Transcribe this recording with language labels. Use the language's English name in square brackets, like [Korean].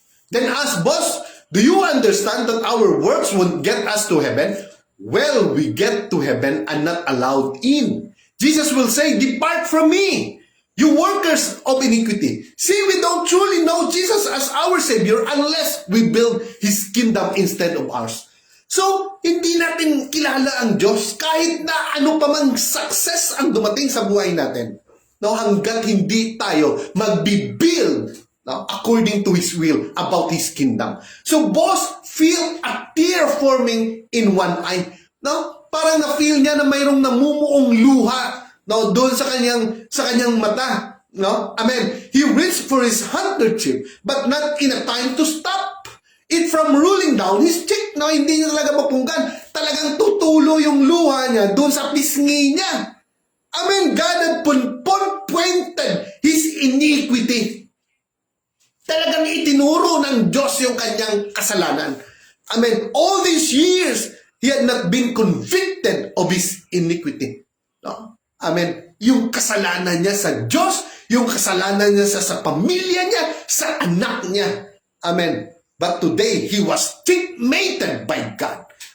[English] Then asked, "Boss, do you understand that our works won't get us to heaven? Well, we get to heaven and not allowed in. Jesus will say, 'Depart from me, you workers of iniquity.' See, we don't truly know Jesus as our Savior unless we build His kingdom instead of ours." [Filipino] So, hindi natin kilala ang Diyos kahit na ano pa mang success ang dumating sa buhay natin. No, hanggat hindi tayo magbi-build, no, [English] according to His will about His kingdom. So, boss, feel a tear forming in one eye. [Filipino] No? Parang na-feel niya na mayroong namumuong luha, no, doon sa kanyang mata. No? Amen. [English] He reached for his handkerchief, but not in a time to stop it from rolling down his cheek. [Filipino] No, hindi niya talaga mapunggan. Talagang tutulo yung luha niya doon sa pisngi niya. Amen. [English] God had pointed his iniquity. [Filipino] Talagang itinuro ng Diyos yung kanyang kasalanan. Amen. [English] All these years, he had not been convicted of his iniquity. [Filipino] No? Amen. Yung kasalanan niya sa Diyos, yung kasalanan niya sa pamilya niya, sa anak niya. Amen. [English] But today, he was checkmated by God.